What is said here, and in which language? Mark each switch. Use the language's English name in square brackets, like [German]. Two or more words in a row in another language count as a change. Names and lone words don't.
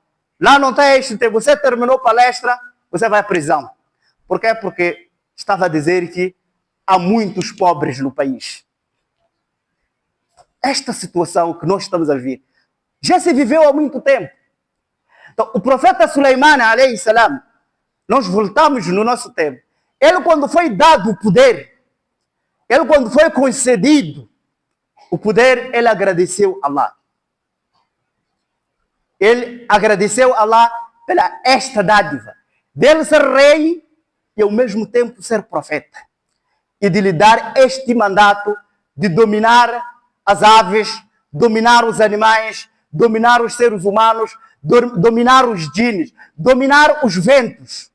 [Portuguese] Lá não tem isso, você terminou a palestra, você vai à prisão. Por quê? Porque estava a dizer que há muitos pobres no país. Esta situação que nós estamos a ver já se viveu há muito tempo. Então, o profeta Suleiman, [Arabic] عليه السلام, [Portuguese] nós voltamos no nosso tempo. Ele, quando foi dado o poder, ele, quando foi concedido o poder, ele agradeceu a Allah. Ele agradeceu a Allah pela esta dádiva dele ser rei e ao mesmo tempo ser profeta, e de lhe dar este mandato de dominar as aves, dominar os animais, dominar os seres humanos, dominar os djinns, dominar os ventos.